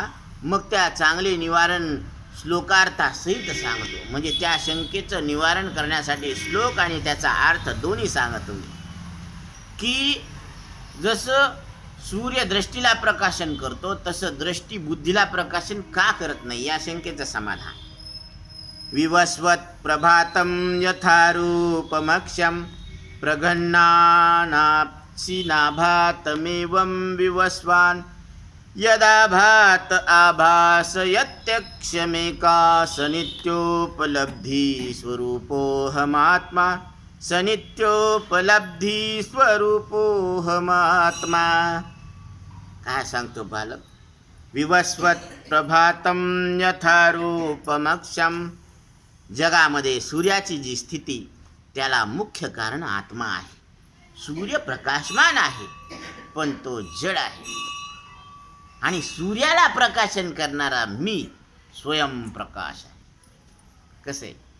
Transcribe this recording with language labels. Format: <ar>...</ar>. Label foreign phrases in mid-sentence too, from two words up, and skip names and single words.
<mr>मग त्या चांगले निवारण श्लोकार्थासहित सांगतो. म्हणजे त्या शंकेचं निवारण करण्यासाठी श्लोक आणि त्याचा अर्थ दोन्ही सांगतो की जसं सूर्य दृष्टीला प्रकाशन करतो तसं दृष्टी बुद्धीला प्रकाशन का करत नाही या शंकेचं समाधान.</mr> <sa>विवस्वत प्रभातं यथा रूपमक्षं प्रघन्नानाप्सि नाभातमेवं विवस्वान् यदा भात आभासयत्यक्षमेका सनित्योपलब्धि स्वरूपोऽहमात्मा सनित्योपलब्धि स्वरूपोऽहमात्मा.</sa> <mr>काय सांगतो बालक?</mr> <sa>विवस्वत प्रभातं यथा रूपमक्षं.</sa> <mr>जगामध्ये सूर्याची जी स्थिती त्याला मुख्य कारण आत्मा आहे. सूर्य प्रकाशमान आहे पण तो जड आहे आणि सूर्याला प्रकाशन करणारा मी स्वयंप्रकाश आहे. कसे?</mr>